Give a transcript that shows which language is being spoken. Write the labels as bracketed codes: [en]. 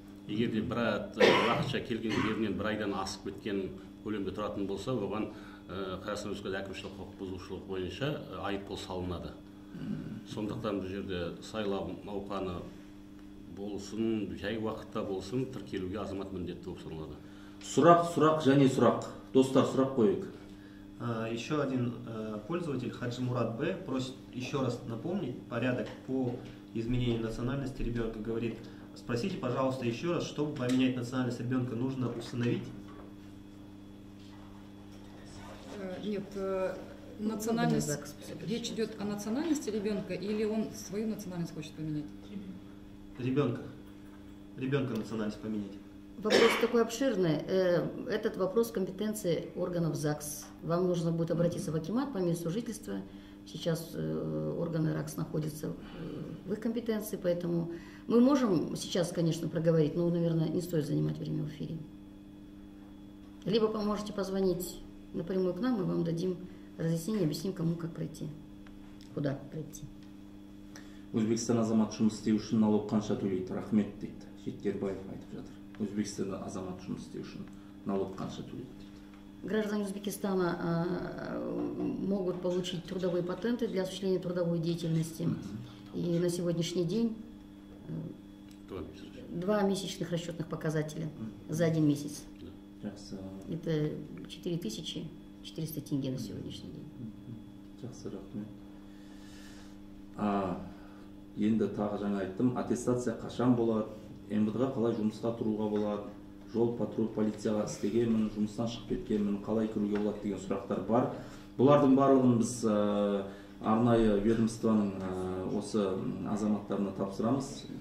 [kk] Егер де уақытша келген жерінен бір айдан асып кеткен көлемде тұратын болса, оған Қазақстан Республикасы әкімшілік құқық бұзушылық бойынша айыппұл салынады. Сондықтан бұл жерде сайлау науқаны болсын, жай уақытта болсын, тіркелуге азамат міндетті болып саналады. Сұрақ және сұрақ. Достар, сұрақ қойық. [ru] Еще один пользователь, Хаджимурат Б, просит еще раз напомнить порядок по изменению национальности ребенка. Говорит, спросите, пожалуйста, еще раз, чтобы поменять национальность ребенка, нужно усыновить? Нет, национальность, речь идет о национальности ребенка или он свою национальность хочет поменять? Ребенка национальность поменять. Вопрос такой обширный. Этот вопрос компетенции органов ЗАГС. Вам нужно будет обратиться в акимат по месту жительства. Сейчас органы РАГС находятся в их компетенции, поэтому мы можем сейчас, конечно, проговорить, но, наверное, не стоит занимать время в эфире. Либо можете позвонить напрямую к нам, мы вам дадим разъяснение, объясним, кому как пройти, куда пройти. [kk] Өзбекстан азамат жұмыс істеу үшін налог қанша төлейді? Рахмет дейді. Жеткербаев айтып жатыр. Өзбекстанда азамат жұмыс істеу үшін налог қанша төлейді дейді. [ru] Граждане Узбекистана могут получить трудовые патенты для осуществления трудовой деятельности. И на сегодняшний день 2 месячных расчетных показателя за 1 месяц. Это 4400 тенге на сегодняшний день. [kk] Жақсы, рахмет. Енді тағы жаңа айттым, аттестация қашан болады, МВД-ға қалай жұмысқа тұруға болады, жол патруль полицияға істегенмін, жұмыстан шығып кеткенмін, қалай кіруге болады деген сұрақтар бар. Бұлардың барлығын біз арнайы ведомствоның осы азаматтарына тапсырамыз.